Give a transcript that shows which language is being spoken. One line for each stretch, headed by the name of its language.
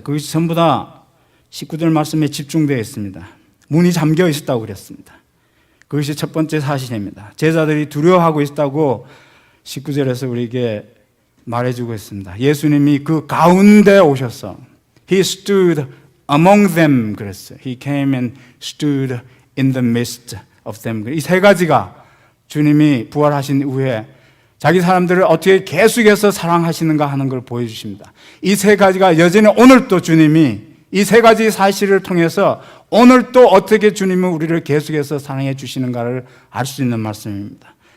Korean: 그것이 전부 다 19절 말씀에 집중되어 있습니다. 문이 잠겨 있었다고 그랬습니다. 그것이 첫 번째 사실입니다. 제자들이 두려워하고 있다고 19절에서 우리에게 말해주고 있습니다. 예수님이 그 가운데 오셔서
English: He stood among them
Korean: 그랬어요.
English: He came and stood in the midst of them.
Korean: 이 세 가지가 주님이 부활하신 이후에 자기 사람들을 어떻게 계속해서 사랑하시는가 하는 걸 보여주십니다. 이 세 가지가 여전히 오늘 또 주님이 이 세 가지 사실을 통해서 오늘 또 어떻게 주님은 우리를 계속해서 사랑해 주시는가를 알 수 있는 말씀입니다.